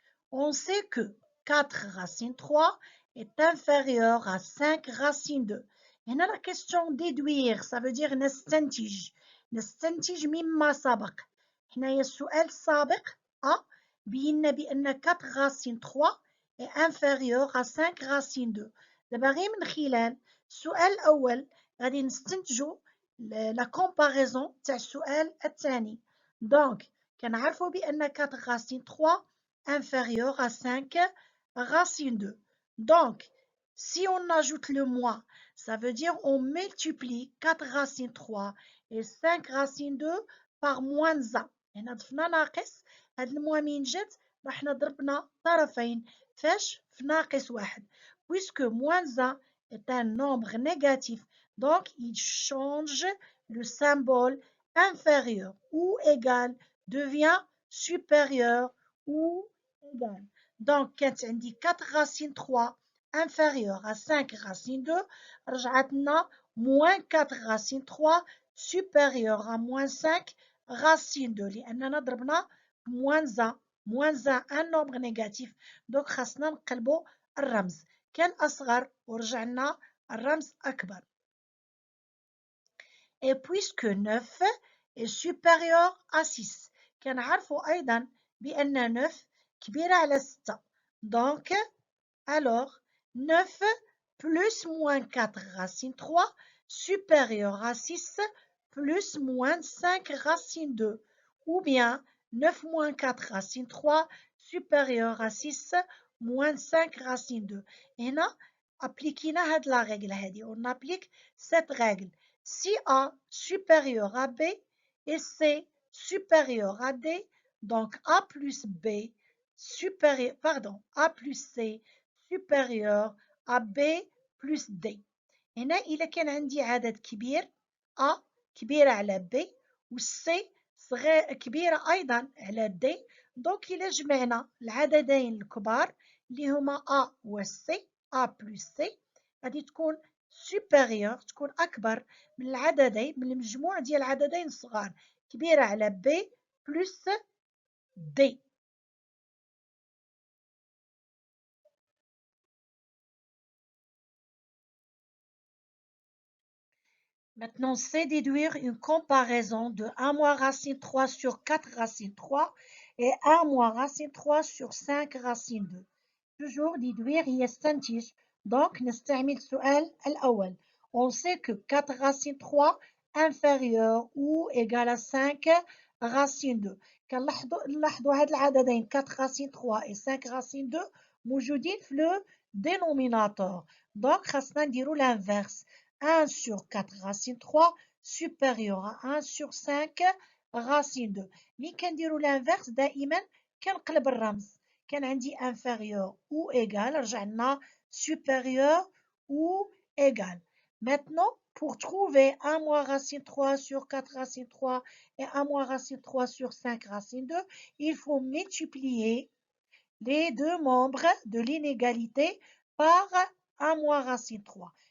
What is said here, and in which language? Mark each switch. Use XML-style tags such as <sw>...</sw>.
<fr>On sait que 4 racine 3 est inférieur à 5 racine 2. Et la question déduire, ça veut dire</fr> <ar>نستنتج مما سبق. حنايا السؤال السابق بينا بأن</ar> <fr>4 racine 3 est inférieur à 5 racine 2.</fr> <ar>دابا غير من خلال السؤال الأول غادي نستنتجوا لا comparaison تاع السؤال الثاني. دونك كنعرفوا بأن 4 racine 3 inférieur à 5 racine 2.</ar> <fr>Donc, si on ajoute le moins, ça veut dire on multiplie 4 racine 3 et 5 racine 2 par moins 1.</fr> <ar>هنا ضفنا ناقص، هاد الموا من جات رحنا ضربنا طرفين فاش في ناقص واحد.</ar> <fr>Puisque moins 1 est un nombre négatif, donc il change le symbole inférieur ou égal devient supérieur ou égal. Donc كانت عندي 4 racine 3 inférieur à 5 racine 2</fr> <ar>رجعت لنا</ar> <fr>moins 4 racine 3 supérieur à moins 5 racine 2</fr> <ar>لأننا ضربنا</ar> <fr>moins 1 un nombre négatif.</fr> <ar>donc خاصنا نقلبوا الرمز، كان أصغر ورجعنا الرمز أكبر.</ar> <fr>et puisque 9 est supérieur à 6</fr> <ar>كنعرفوا أيضا بأن 9 كبيرة على 6.</ar> <fr>donc alors 9 plus moins 4 racine 3 supérieur à 6 plus moins 5 racine 2 ou bien 9 moins 4 racine 3 supérieur à 6 moins 5 racine 2.</fr> <ar>هنا appliquina هاد</ar> <fr>la règle هادي. on applique cette règle. si A supérieur à B et C supérieur à D, donc A plus B supérieur, pardon, A plus C supérieur à B plus D.</fr> <ar>هنا إذا كان عندي عدد كبير A كبيرة على B و C كبيرة أيضا على D، دونك إذا جمعنا العددين الكبار اللي هما A و C A plus C غادي تكون supérieur، تكون أكبر من العددين، من المجموع ديال العددين الصغار كبيرة على B plus D.</ar> <fr>Maintenant, c'est déduire une comparaison de 1 moins racine 3 sur 4 racine 3 et 1 moins racine 3 sur 5 racine 2. Toujours déduire</fr> <ar>يستنتج. donc نستعمل السؤال الأول.</ar> <fr>on sait que 4 racine 3 inférieur ou égal à 5 racine 2.</fr> <ar>كنلاحظوا هاد العددين</ar> <fr>4 racine 3 et 5 racine 2</fr> <ar>موجودين في</ar> <fr>le dénominateur. donc</fr> <ar>خاصنا نديرو</ar> <fr>l'inverse. 1 sur 4 racine 3 supérieur à 1 sur 5 racine 2.</fr> <ar>ملي كنديرو l'inverse دائما كنقلب الرمز. كان عندي inférieur ou égal رجع لنا supérieur ou égal.</ar> <fr>Maintenant, pour trouver 1 moins racine 3 sur 4 racine 3 et 1 moins racine 3 sur 5 racine 2, il faut multiplier les deux membres de l'inégalité par 1 moins racine 3.</fr>